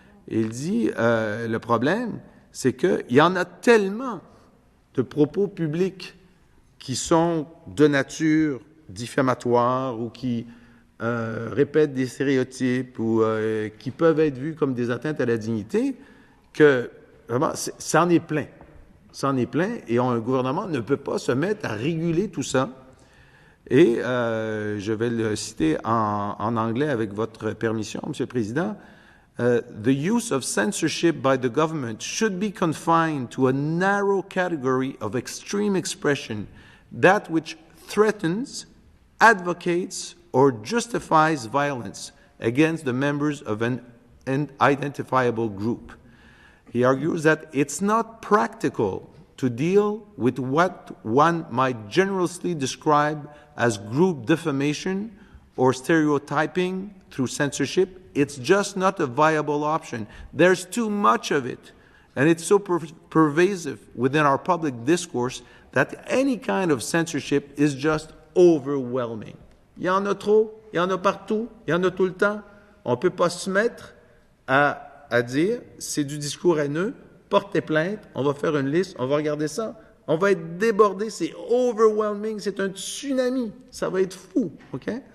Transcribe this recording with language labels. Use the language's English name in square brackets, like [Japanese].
[French] Il dit le problème, c'est qu'il y en a tellement de propos publics qui sont de nature diffamatoire ou qui répètent des stéréotypes ou qui peuvent être vus comme des atteintes à la dignité que vraiment, ça en est plein. Ça en est plein et un gouvernement ne peut pas se mettre à réguler tout ça. Et je vais le citer en anglais avec votre permission, Monsieur le Président. [English] The use of censorship by the government should be confined to a narrow category of extreme expression, that which threatens, advocates, or justifies violence against the members of an identifiable group. He argues that it's not practical to deal with what one might generously describe as group defamation or stereotyping through censorship. It's just not a viable option. There's too much of it, and it's so pervasive within our public discourse that any kind of censorship is just overwhelming. [French] Il y en a trop, il y en a partout, il y en a tout le temps. On ne peut pas se mettre à dire c'est du discours haineux, portez plainte, on va faire une liste, on va regarder ça. On va être débordé, c'est overwhelming, c'est un tsunami, ça va être fou, OK?